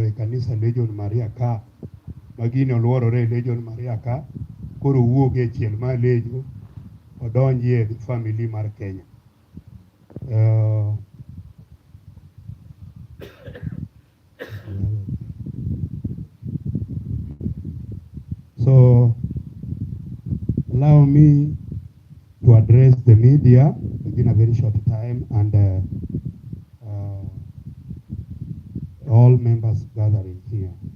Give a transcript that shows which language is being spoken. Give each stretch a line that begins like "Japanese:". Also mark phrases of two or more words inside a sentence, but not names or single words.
Luo (Kenya and Tanzania): e kanisa Legion Maria ka magini oluorore Legion Maria ka koro wuok e chiel ma lejo odonji e family mar Kenya.
English: So allow me to address the media within a very short time and all members gathering here.